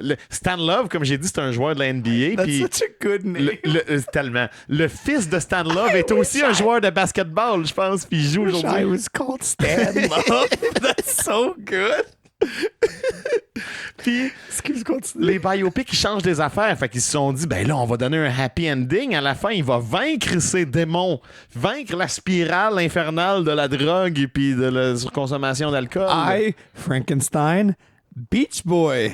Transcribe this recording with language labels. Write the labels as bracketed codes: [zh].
[fr] Stan Love, comme j'ai dit, c'est un joueur de la NBA. [en] That's such a good name. [fr] Tellement. Le fils de Stan Love est aussi un joueur de basketball, je pense, puis il joue aujourd'hui. [en] I was called Stan Love. That's so good. [fr] Puis, les biopics, ils changent des affaires. Fait qu'ils se sont dit, ben là, on va donner un happy ending. À la fin, il va vaincre ses démons, vaincre la spirale infernale de la drogue et puis de la surconsommation d'alcool. [en] I, Frankenstein, Beach Boy.